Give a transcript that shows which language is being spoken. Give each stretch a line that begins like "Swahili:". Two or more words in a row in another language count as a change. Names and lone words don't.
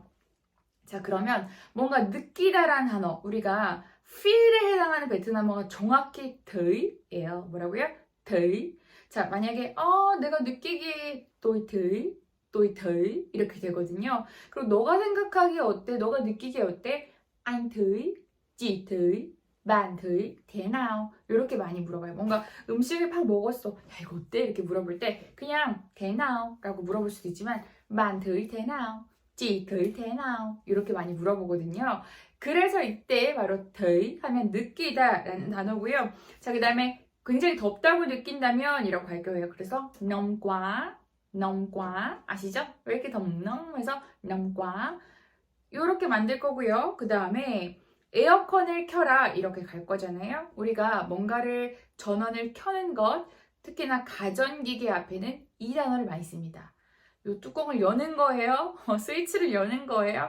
Korean: 자, 그러면 뭔가 느끼다란 단어, 우리가 feel에 해당하는 베트남어가 정확히 더이예요. 뭐라고요? 더이. 자, 만약에 내가 느끼기에 또이 이렇게 되거든요. 그리고 너가 생각하기에 어때? 너가 느끼기에 어때?
Vietnamese: anh thấy, chị thấy, bạn thấy thế nào?
Korean: 이렇게 많이 물어봐요. 뭔가 음식을 막 먹었어. 야, 이거 어때? 이렇게 물어볼 때 그냥
Vietnamese: thế nào?
Korean: 라고 물어볼 수도 있지만
Vietnamese: bạn thấy thế nào? chị thấy thế nào?
Korean: 이렇게 많이 물어보거든요. 그래서 이때 바로 thấy 하면 느끼다 라는 단어고요. 자, 그 다음에 굉장히 덥다고 느낀다면 이라고 할 거예요. 그래서
Vietnamese: nóng quá
Korean: 아시죠? 왜 이렇게 덥nom해서
Vietnamese: nóng quá
Korean: 이렇게 만들 거고요. 그 다음에 에어컨을 켜라 이렇게 갈 거잖아요. 우리가 뭔가를 전원을 켜는 것, 특히나 가전기기 앞에는 이 단어를 많이 씁니다. 이 뚜껑을 여는 거예요. 스위치를 여는 거예요.